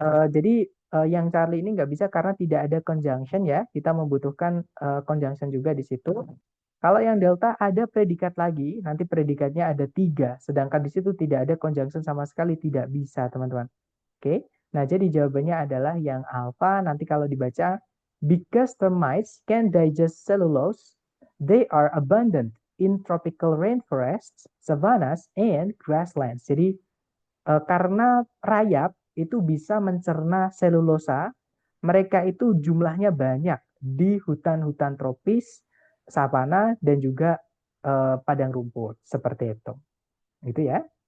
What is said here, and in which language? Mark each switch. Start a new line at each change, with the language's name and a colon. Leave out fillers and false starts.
Indonesian: Jadi yang Charlie ini nggak bisa karena tidak ada conjunction ya. Kita membutuhkan conjunction juga di situ. Kalau yang delta ada predikat lagi, nanti predikatnya ada tiga, sedangkan di situ tidak ada conjunction sama sekali, tidak bisa teman-teman. Oke, nah jadi jawabannya adalah yang alpha. Nanti kalau dibaca,
English: because termites can digest cellulose, they are abundant in tropical rainforests, savannas, and grasslands.
Indonesian: Jadi karena rayap itu bisa mencerna selulosa, mereka itu jumlahnya banyak di hutan-hutan tropis, savana, dan juga padang rumput. Seperti itu. Gitu ya.